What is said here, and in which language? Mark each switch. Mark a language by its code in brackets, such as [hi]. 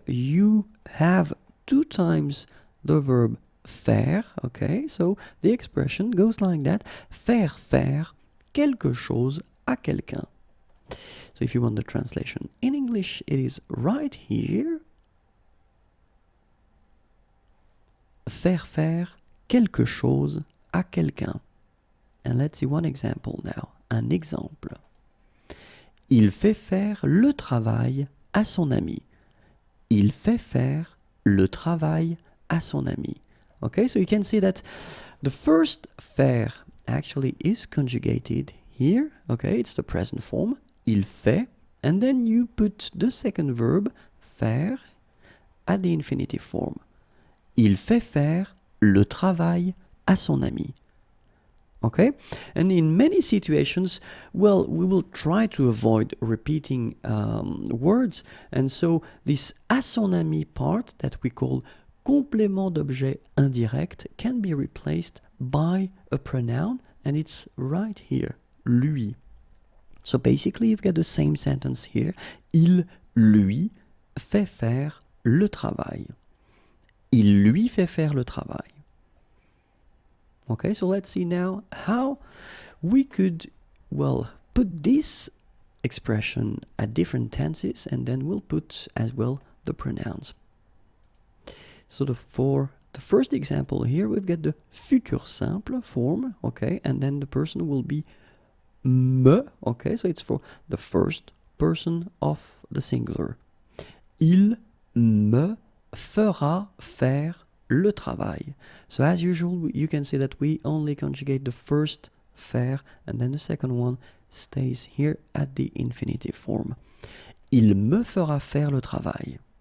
[en] You have 2 times the verb faire, okay, so the expression goes like that: [fr] faire faire quelque chose à quelqu'un. [en] So if you want the translation in English, it is right here. [fr] Faire faire quelque chose à quelqu'un. [en] And let's see one example now. [fr] Un exemple. Il fait faire le travail à son ami. Il fait faire le travail à son ami. [en] Okay, so you can see that the first faire actually is conjugated here. Okay, it's the present form. [fr] Il fait, [en] and then you put the second verb, faire, at the infinitive form. [fr] Il fait faire le travail à son ami. [en] Okay, and in many situations, well, we will try to avoid repeating words, and so this [fr] à son ami [en] part that we call complément d'objet indirect can be replaced by a pronoun, and it's right here, lui. So basically you've got the same sentence here. [fr] Il lui fait faire le travail. Il lui fait faire le travail. [en] Okay, so let's see now how we could, well, put this expression at different tenses, and then we'll put as well the pronouns. So for the first example here, we've got the futur simple form, okay, and then the person will be me, okay, so it's for the first person of the singular. [fr] Il me fera faire le travail. [en] So as usual, you can see that we only conjugate the first faire, and then the second one stays here at the infinitive form. [fr] Il me fera faire le travail.